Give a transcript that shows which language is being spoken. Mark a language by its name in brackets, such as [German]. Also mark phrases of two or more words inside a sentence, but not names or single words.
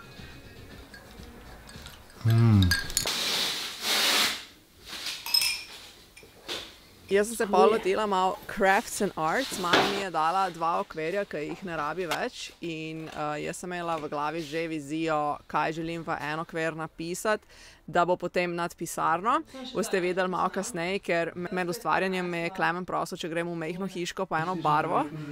[Slovenian] Jaz sem se pa lotila malo [English] crafts and arts, [Slovenian] mama mi je dala 2 okvirja, ki jih ne rabi več in jaz sem imela v glavi že vizijo, kaj želim v en okvir napisati, da bo potem nad pisarno. Boste videli malo kasneje, ker med ustvarjanjem me je Klemen prosil, če gremo v majhno hiško pa eno barvo.